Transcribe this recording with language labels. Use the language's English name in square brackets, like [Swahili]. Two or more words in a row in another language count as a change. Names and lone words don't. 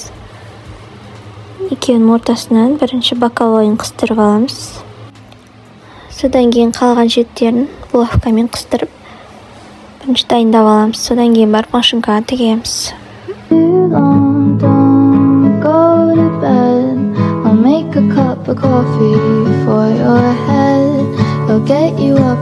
[Kazakh] Екеуінің ортасынан бірінші боковойын қыстырып аламыз. Содан кейін қалған шеттерін булавкамен қыстырып бірінші дайындап аламыз. Содан кейін барып машинкаға тігеміз. [English] I'll make a cup of coffee for your head. I'll get you